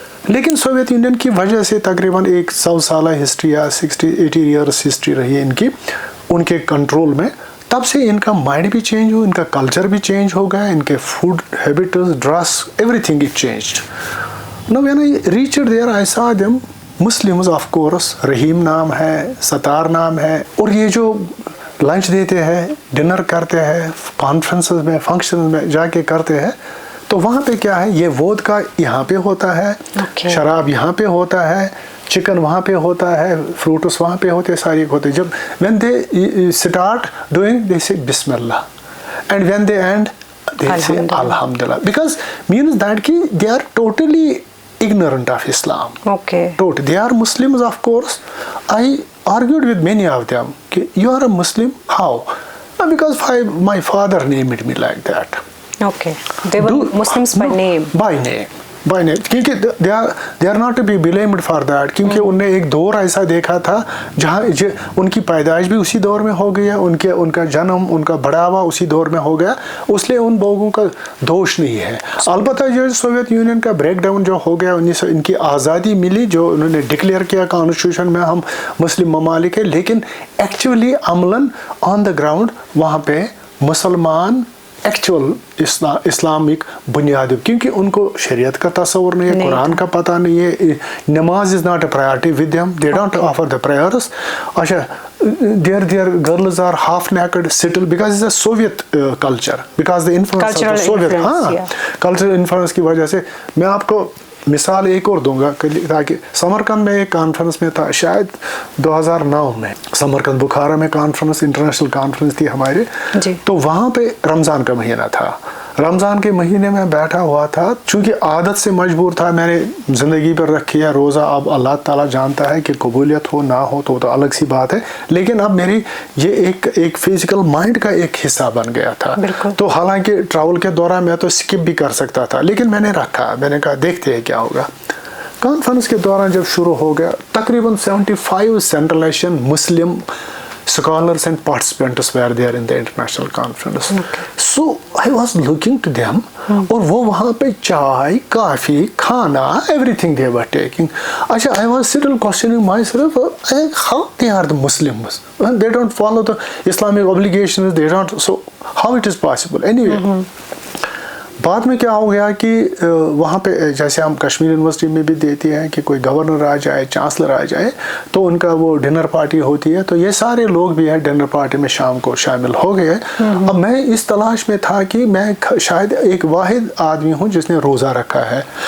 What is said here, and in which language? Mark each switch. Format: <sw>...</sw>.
<hi>लेकिन Soviet union की वजह से तकरीबन 100 साल हिस्ट्री या 60-80 ईयर्स हिस्ट्री रही है इनकी, उनके कंट्रोल में। तब से इनका माइंड भी चेंज हुआ, इनका कल्चर भी चेंज हो गया, इनके food habits, dress,</hi> <en>Everything is changed. Now when I reached there, I saw them Muslims, of course.</en> <hi>रहीम नाम है, सतार नाम है, और ये जो लंच देते हैं, डिनर करते हैं, कॉन्फ्रेंसेस में, फंक्शन में जाके करते हैं, तो वहाँ पे क्या है, ये वोदका यहाँ पे होता है, शराब यहाँ पे होता है, चिकन वहाँ पे होता है, फ्रूट्स वहाँ पे होते हैं, सारी होते हैं. जब</hi> <en>when they start doing, they say Bismillah, and when they end, they say Alhamdulillah, because means that</en> <hi>ki</hi> <en>they are totally ignorant of Islam. Okay. Totally. They are Muslims, of course. I argued with many of them. Ki, you are a Muslim? How? Because my father named me like that. Okay. They were Muslims by name. By name.</en> <hi>क्योंकि</hi> <en>they are not to be blamed for that,</en> <hi>क्योंकि उनने एक दौर ऐसा देखा था जहाँ उनकी पैदाइश भी उसी दौर में हो गई है, उनका जन्म, उनका बढ़ावा उसी दौर में हो गया, उसलिए उन लोगों का दोष नहीं है. अलबत्ता जो सोवियत यूनियन का ब्रेक डाउन जो हो गया, इनकी आज़ादी मिली, जो उन्होंने डिक्लेयर किया कॉन्स्टिट्यूशन में हम मुस्लिम ममालिक है, लेकिन actually Amlan on the ground वहाँ पे मुसलमान एक्चुअल इस्लामिक बुनियाद, क्योंकि उनको शरीयत का तस्वुर नहीं है, कुरान का पता नहीं है, नमाज</hi> <en>Is not a priority with them, they don't offer the prayers. अच्छा, their girls are half naked, settled, because it's a Soviet culture, because the influence of the Soviet cultural influence</en> <hi>की वजह से. मैं आपको मिसाल एक और दूंगा, ताकि समरकंद में एक कॉन्फ्रेंस में था, शायद 2009 में, समरकंद बुखारा में कॉन्फ्रेंस, इंटरनेशनल कॉन्फ्रेंस थी हमारे, तो वहाँ पे रमज़ान का महीना था. रमज़ान के महीने में बैठा हुआ था, चूँकि आदत से मजबूर था, मैंने ज़िंदगी पर रखी है रोज़ा. अब अल्लाह ताला जानता है कि कबूलियत हो ना हो तो अलग सी बात है, लेकिन अब मेरी ये एक फिजिकल माइंड का एक हिस्सा बन गया था. तो हालांकि ट्रैवल के दौरान मैं तो स्किप भी कर सकता था, लेकिन मैंने रखा, मैंने कहा देखते हैं क्या होगा.</hi> <en>conference के दौरान जब शुरू हो गया,</en> <hi>तकरीबन 75 central Asian Muslim</hi> <en>scholars and participants were there in the international conference. So I was looking to them,</en> <hi>और वो वहाँ पे चाय, काफ़ी, खाना,</hi> <en>everything they were taking. अच्छा, I was still questioning myself, how they are the Muslims? They don't follow the Islamic obligations, they don't, so how it is possible?</en> <hi>Anyway, बाद में क्या हो गया कि वहाँ पे जैसे हम कश्मीर यूनिवर्सिटी में भी देती हैं कि कोई गवर्नर आ जाए, चांसलर आ जाए, तो उनका वो डिनर पार्टी होती है, तो ये सारे लोग भी हैं डिनर पार्टी में शाम को शामिल हो गए. अब मैं इस तलाश में था कि मैं शायद एक वाहिद आदमी हूँ जिसने रोज़ा रखा है.</hi>